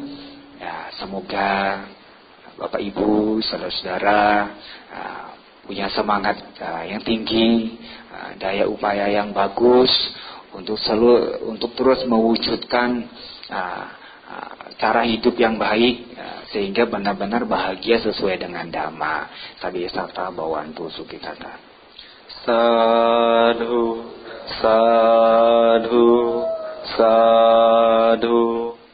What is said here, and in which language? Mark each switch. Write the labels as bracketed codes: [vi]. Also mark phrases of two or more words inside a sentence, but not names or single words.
[id] Ya, semoga Bapak Ibu, saudara-saudara punya semangat yang tinggi, daya upaya yang bagus untuk terus mewujudkan cara hidup yang baik, sehingga benar-benar bahagia sesuai dengan Dhamma. [pi] Sabi sata bawantu sukitata. Sadhu, sadhu, sadhu.